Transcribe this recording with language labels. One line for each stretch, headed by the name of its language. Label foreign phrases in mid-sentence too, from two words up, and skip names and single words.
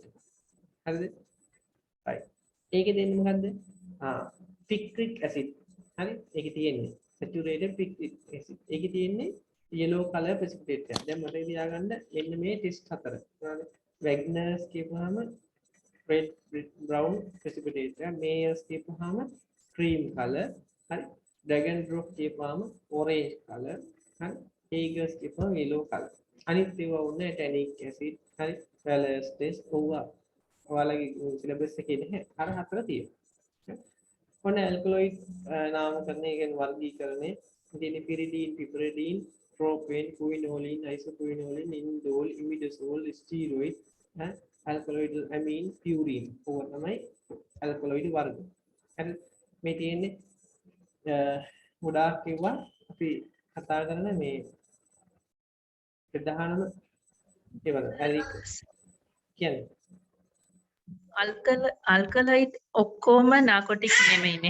Sinhala: හරිද? right. ඒකේ දෙන්නේ මොකද්ද?
English: picric acid. හරි?
Sinhala: ඒකේ තියෙන්නේ
English: saturated picric acid.
Sinhala: ඒකේ තියෙන්නේ
English: yellow color precipitate
Sinhala: එක. දැන් මතක තියාගන්න මෙන්න මේ ටෙස්ට් හතර.
English: Wagner's කියපුවාම red brown precipitate එක. Mayer's කියපුවාම cream color. හරි? Dragon drop කියපුවාම orange color. හරි? Hager's කියපුවාම yellow color.
Sinhala: අනිත් ඒවා වුණේ
English: tannic acid. හරි?
Sinhala: Fowler's test ඕවා ඔයාලගේ සිලබස් එකේ නැහැ. අර හතර තියෙනවා. ඔන්න ඇල්කලොයිඩ් නාමකරණය කියන්නේ වර්ගීකරණය. ඉතින් පිරිඩීන්, පිපරිඩීන්,
English: propane, quinolin, isoquinolin, indol, imidazole, steroid, alkaloid amine, purine.
Sinhala: ඕවා තමයි ඇල්කලොයිඩ් වර්ග. හරි මේ තියෙන්නේ ගොඩාක් කිව්වා අපි කතා කරන මේ ප්‍රධානම ඒවල ඇරික් කියන්නේ alkaloid ඔක්කොම narcotic නෙමෙයිනේ.